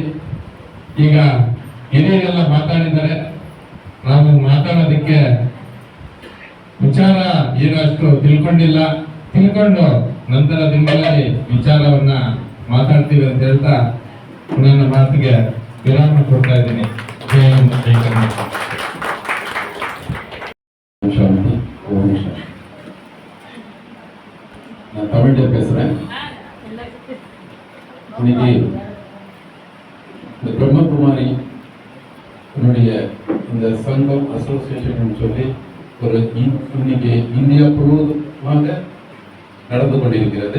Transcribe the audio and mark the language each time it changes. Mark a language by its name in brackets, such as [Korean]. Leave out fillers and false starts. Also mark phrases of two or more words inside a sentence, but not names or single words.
[Kannada] ಈಗ ಹಿರಿಯರೆಲ್ಲ ಮಾತಾಡಿದ್ದಾರೆ, ನಾವು ಮಾತಾಡೋದಕ್ಕೆ ವಿಚಾರ ಏನಷ್ಟು ತಿಳ್ಕೊಂಡಿಲ್ಲ, ತಿಳ್ಕೊಂಡು ನಂತರ ದಿನಗಳಲ್ಲಿ ವಿಚಾರವನ್ನ ಮಾತಾಡ್ತೀವಿ ಅಂತ ಹೇಳ್ತಾ ನನ್ನ ಮಾತಿಗೆ ವಿರಾಮ ಕೊಡ್ತಾ ಇದ್ದೀನಿ. ಜೈ ಹಿಂದ್, ಜೈ ಕರ್ನಾಟಕ. [Tamil] நான் தமிழ்ல பேசுறேன். இன்னைக்கு இந்த பிரம்மகுமாரி என்னுடைய இந்த சங்கம் அசோசியேஷன் சொல்லி ஒரு இன்னைக்கு இந்தியா முழுவதுமாக நடந்து கொண்டிருக்கிறது.